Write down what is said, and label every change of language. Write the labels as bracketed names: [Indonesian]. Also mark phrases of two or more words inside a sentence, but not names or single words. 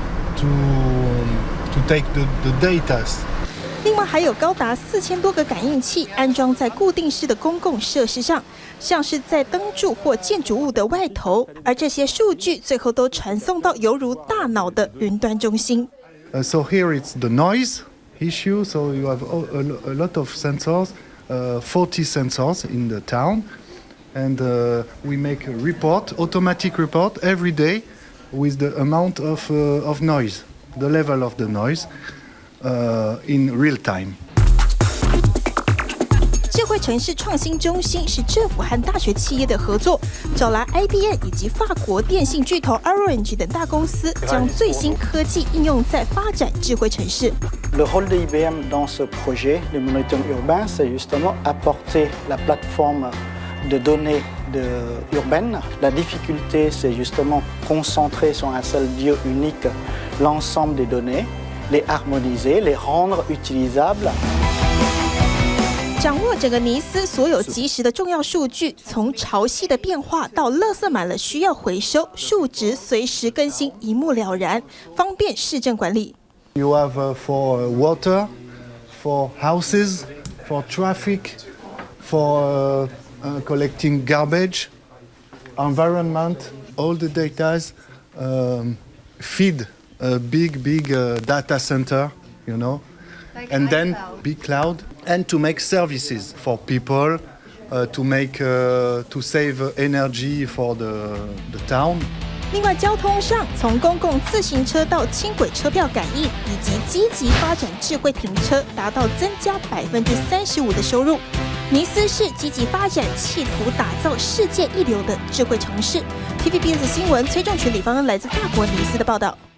[English] To take the data. [Chinese] 另外还有高达4000多个感应器安装在固定式的公共设施上，像是在灯柱或建筑物的外头，而这些数据最后都传送到犹如大脑的云端中心。 [English] So here it's the noise issue. So you have a lot of sensors, 40 sensors in the town, and we make a report, automatic report every day. With the amount of noise, the level of the noise in real time. [Chinese] 智慧城市创新中心是政府和大学企业的合作，找来 IBM 以及法国电信巨头 Orange 等大公司，将最新科技应用在发展智慧城市。 [French] Le rôle de IBM dans ce projet de monitoring urbain, c'est justement apporter la plateforme de données urbaine. La difficulté, c'est justement concentrer sur un seul lieu unique l'ensemble des données, les harmoniser, les rendre utilisables. [Chinese] 掌握整个尼斯所有即时的重要数据，从潮汐的变化到垃圾满了需要回收，数值随时更新，一目了然，方便市政管理。 [English] You have for water, for houses, for traffic, for collecting garbage, environment. All the data feed a big data center, you know, and then big cloud, and to make services for people, to save energy for the town. [Chinese] 另外，交通上从公共自行车到轻轨车票感应，以及积极发展智慧停车，达到增加35%的收入。尼斯市积极发展，企图打造世界一流的智慧城市。TVBS 新闻崔仲群、李芳恩来自法国尼斯的报道。